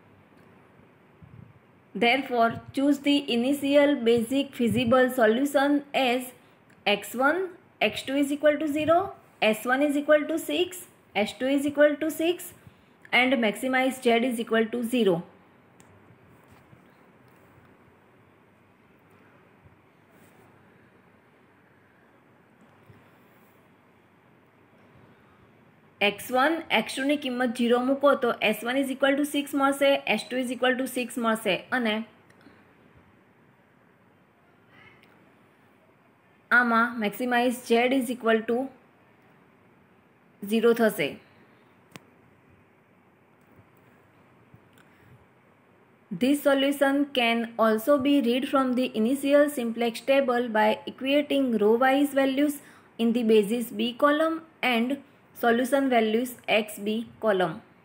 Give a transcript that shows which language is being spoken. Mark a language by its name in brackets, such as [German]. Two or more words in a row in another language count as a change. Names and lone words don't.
[English] Therefore, choose the initial basic feasible solution as x1, x2 is equal to 0, s1 is equal to 6, s2 is equal to 6 and maximize z is equal to 0. [Gujarati] x1, x2 ની કિંમત 0 મૂકો તો [English] s1 is equal to 6 [Gujarati] મળશે, [English] s2 is equal to 6 [Gujarati] મળશે અને આમાં [English] maximize z is equal to 0 [Gujarati] થશે. [English] This solution can also be read from the initial simplex table by equating row-wise values in the basis b column and solution values xb column.